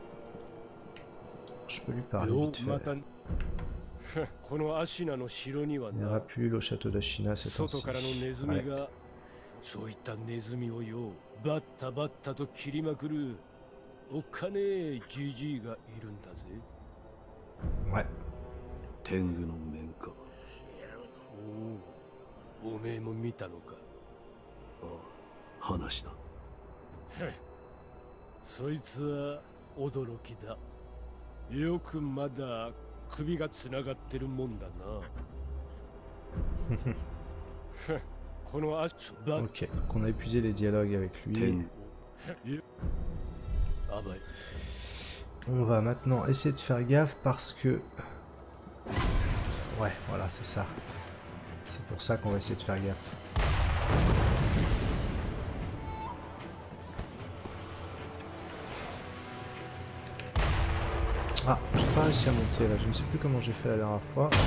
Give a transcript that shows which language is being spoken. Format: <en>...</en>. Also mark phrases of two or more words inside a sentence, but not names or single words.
<fr>Je peux lui parler vite fait. Il n'y aura plus au château d'Ashina cette fois-ci. Ouais. Ouais.</fr> <ja>おめえも見たのか。ああ、話だ。そいつは驚きだ。よくまだ首がつながってるもんだな。この足ば。</ja> <fr>Ok, donc on a épuisé les dialogues avec lui. On va maintenant essayer de faire gaffe parce que... Ouais, voilà, c'est ça. C'est pour ça qu'on va essayer de faire gaffe. Ah, j'ai pas réussi à monter là, je ne sais plus comment j'ai fait la dernière fois.</fr>